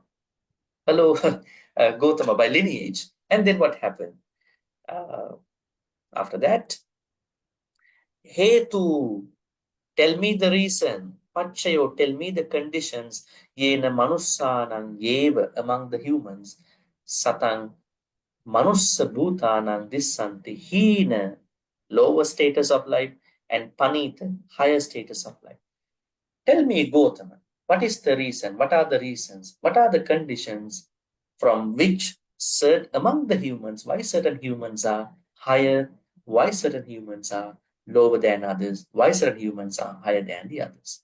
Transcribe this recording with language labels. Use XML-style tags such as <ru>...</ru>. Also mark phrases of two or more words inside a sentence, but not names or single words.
<en>Hello, Gautama by lineage. And then what happened? After that, Hetu, tell me the reason. Pachayo, tell me the conditions.</en> <pi>Yena manussanang yeva,</pi> <en>among the humans.</en> <pi>Satang manussa bhutanang dissanti.</pi> <en>Hina, lower status of life, and panita, higher status of life. Tell me, Gautama, what is the reason? What are the reasons? What are the conditions from which among the humans, why certain humans are higher, why certain humans are lower than others, why certain humans are higher than the others?</en>